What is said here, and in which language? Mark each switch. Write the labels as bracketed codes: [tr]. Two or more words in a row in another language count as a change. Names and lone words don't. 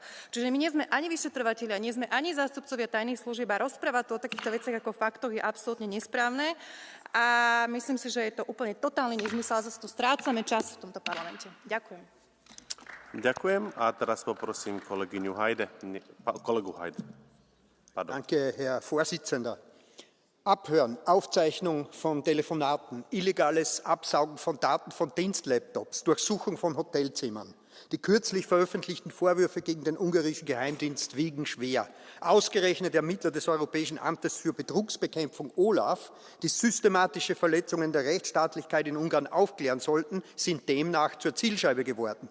[sk] Čiže my nie sme ani vyšetrovatelia, nie sme ani zástupcovia tajných služieb a rozprávať tu o takýchto veciach ako faktoch je absolútne nesprávne. A myslím si, že je to úplne totálny nezmysel a zase tu strácame čas v tomto parlamente. Ďakujem. Ďakujem a teraz poprosím kolegyňu Hajde, kolegu Hajde. Pardon. [de] Danke, Herr Vorsitzender. Abhören, Aufzeichnung von Telefonaten, illegales Absaugen von Daten von Dienstlaptops, Durchsuchung von Hotelzimmern. Die kürzlich veröffentlichten Vorwürfe gegen den ungarischen Geheimdienst wiegen schwer. Ausgerechnet Ermittler des Europäischen Amtes für Betrugsbekämpfung OLAF, die systematische Verletzungen der Rechtsstaatlichkeit in Ungarn aufklären sollten, sind demnach zur Zielscheibe geworden.